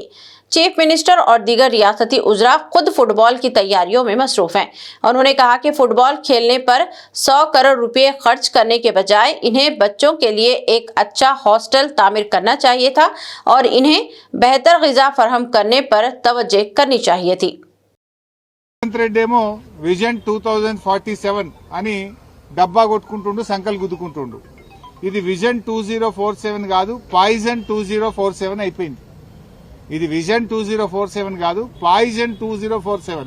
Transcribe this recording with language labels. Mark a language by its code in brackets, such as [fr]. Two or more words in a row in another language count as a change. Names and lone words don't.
[ur] چیف منسٹر اور دیگر ریاستی وزراء خود فٹ بال کی تیاریوں میں مصروف ہیں۔ انہوں نے کہا کہ فٹ بال کھیلنے پر 100 کروڑ روپے خرچ کرنے کے بجائے انہیں بچوں کے لیے ایک اچھا ہاسٹل تعمیر کرنا چاہیے تھا اور انہیں بہتر غذا فراہم کرنے پر توجہ کرنی چاہیے تھی۔ [te] రెడ్డేమో విజన్ 2047 అని డబ్బా కొట్టుకుంటుండు, సంకల్ గుద్దుకుంటుండు. ఇది విజన్ 2047 కాదు, పాయిజన్ 2047 అయిపోయింది. ఇది విజన్ 2047 కాదు, పాయిజన్ 2047.